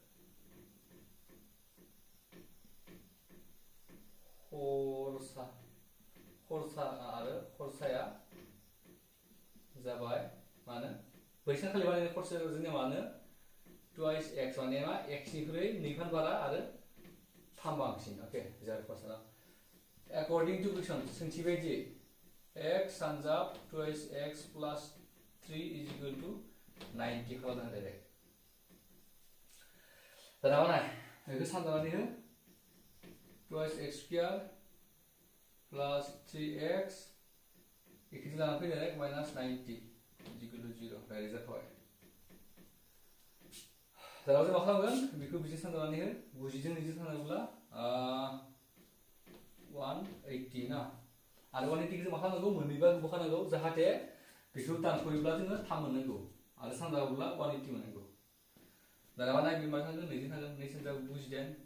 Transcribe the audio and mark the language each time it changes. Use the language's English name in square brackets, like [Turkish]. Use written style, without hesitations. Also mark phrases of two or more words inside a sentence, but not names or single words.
[Bodo] खरसाया जाबाय माने बैसानखालि बानायनाय खरसाया जोंनिया मानो twice x माने मा x निख्रुइ 2 फान बारा आरो 3 बांसिन ओके जाबाय खरसा [English] according to question [Bodo] सोंथि बायदियै x सानजाब [English] twice x plus 3 is equal to 90 [Bodo] खालामनो डाइरेक्ट दाना मा नाय बेखौ सानजानानै हो [English] twice x square plus 3x [Bodo] इखौ लाना फै डाइरेक्ट [English] minus 90 is equal to 0 [Bodo] डाइरेक्ट जाथाबाय दाना जों मा खालामगोन बेखौ बिदि सानजानानै हो 90 जों बिदि सानजाब्ला 180 ना आरो 180 जों मा खालामनांगौ मोननैबा बोखानांगौ जाहाथे बेखौ दानख'योब्ला जोङो 3 मोननांगौ आरो सानजाबोब्ला 180 मोननांगौ दाना मा नाय बे मा थांगोन 2 थांगोन 2 सानजा 98